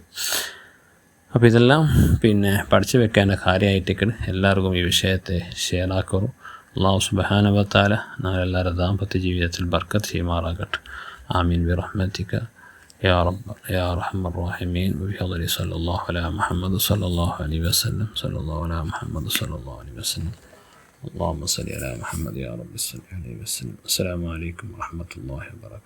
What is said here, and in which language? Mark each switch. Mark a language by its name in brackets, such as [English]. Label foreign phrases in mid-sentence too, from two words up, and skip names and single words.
[Malayalam] അപ്പോൾ ഇതെല്ലാം പിന്നെ പഠിച്ചു വെക്കേണ്ട കാര്യമായിട്ടൊക്കെ എല്ലാവർക്കും ഈ വിഷയത്തെ ഷെയറാക്കറും. അല്ലാഹു [Arabic] سبحانه وتعالى [Malayalam] നമ്മളെല്ലാവരുടെ ദാമ്പത്യ ജീവിതത്തിൽ ബർക്കത്ത് ചെയ്യുമാറാകട്ടെ. [Arabic] آمين برحمتك يا رب يا أرحم الراحمين. بفضل صلى الله على محمد صلى الله عليه وسلم صلى الله على محمد صلى الله عليه وسلم. اللهم صل على محمد يا رب صل عليه وسلم. السلام عليكم ورحمة الله وبركاته.